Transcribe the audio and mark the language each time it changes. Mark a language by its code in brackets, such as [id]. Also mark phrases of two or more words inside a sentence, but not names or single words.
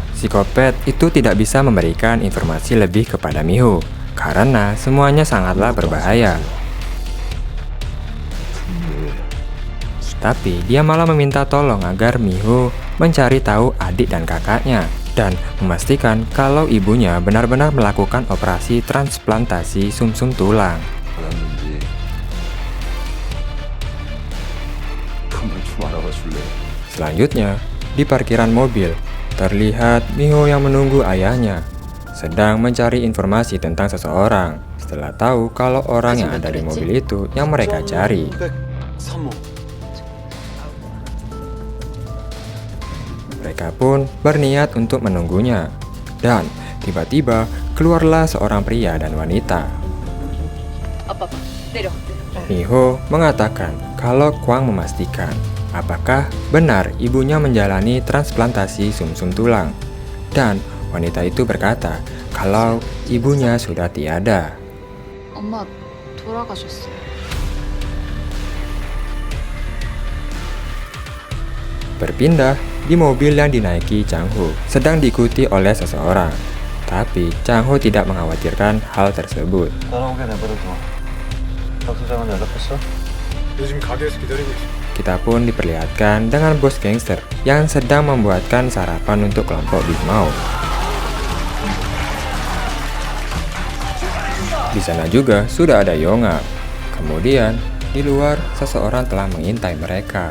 [id] Psikopat itu tidak bisa memberikan informasi lebih kepada Mi-ho karena semuanya sangatlah berbahaya. Tapi dia malah meminta tolong agar Mi-ho mencari tahu adik dan kakaknya dan memastikan kalau ibunya benar-benar melakukan operasi transplantasi sumsum tulang. [ko] 받았는지 그만 좀 알아봐 줄래? [id] Selanjutnya, di parkiran mobil, terlihat Mi-ho yang menunggu ayahnya. sedang mencari informasi tentang seseorang. Setelah tahu kalau orang yang ada di mobil itu yang mereka cari. 303호. Mereka pun berniat untuk menunggunya. Dan tiba-tiba keluarlah seorang pria dan wanita. Miho mengatakan kalau Kwang memastikan apakah benar ibunya menjalani transplantasi sumsum tulang. Dan wanita itu berkata kalau ibunya sudah tiada. [ko] 엄마 돌아가셨어요. [id] Berpindah di mobil yang dinaiki Chang-ho sedang diikuti oleh seseorang. Tapi Chang-ho tidak mengkhawatirkan hal tersebut. [ko] 따라오게 내버려둬. 박 소장은 연락했어? 요즘 가게에서 기다리고 있어. [id] Kita pun diperlihatkan dengan bos gangster yang sedang membuatkan sarapan untuk kelompok Big Mouth. Di sana juga sudah ada Yongap. Kemudian di luar seseorang telah mengintai mereka.